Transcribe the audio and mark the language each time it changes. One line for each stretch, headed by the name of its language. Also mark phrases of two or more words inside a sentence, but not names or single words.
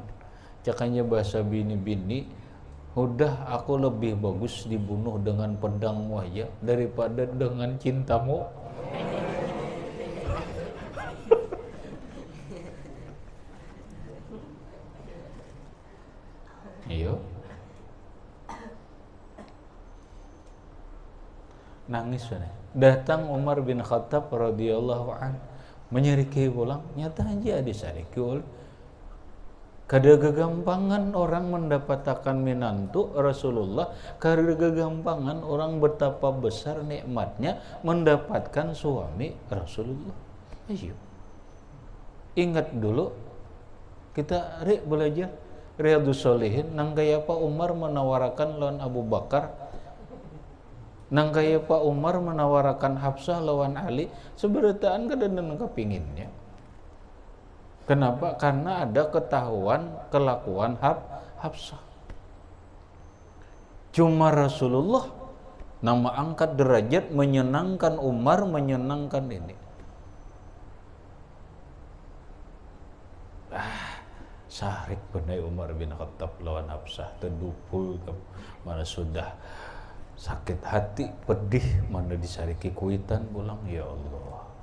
Banjar: Cakanya bahasa bini-bini, udah aku lebih bagus dibunuh dengan pedangmu aja daripada dengan cintamu. Iyo. Nangis benar. Datang Umar bin Khattab
Arabic: رضي الله عن
Banjar: menyariki pulang, nyata aja disariki oleh kada kegampangan orang mendapatkan menantu Rasulullah, kada kegampangan orang betapa besar nikmatnya mendapatkan suami Rasulullah. Ayo. Ingat dulu kita belajar Riyadhus Shalihin nang kaya Pak Umar menawarkan lawan Abu Bakar, nang kaya Pak Umar menawarkan Hafsah lawan Ali, seberataan kada nang kepinginnya. Kenapa? Karena ada ketahuan kelakuan Hafsah. Cuma Rasulullah nama angkat derajat, menyenangkan Umar, menyenangkan ini. Sarik benai Umar bin Khattab lawan Hafsah, terdupul mana sudah sakit hati, pedih, mana disariki kuitan pulang,
Arabic: يا الله.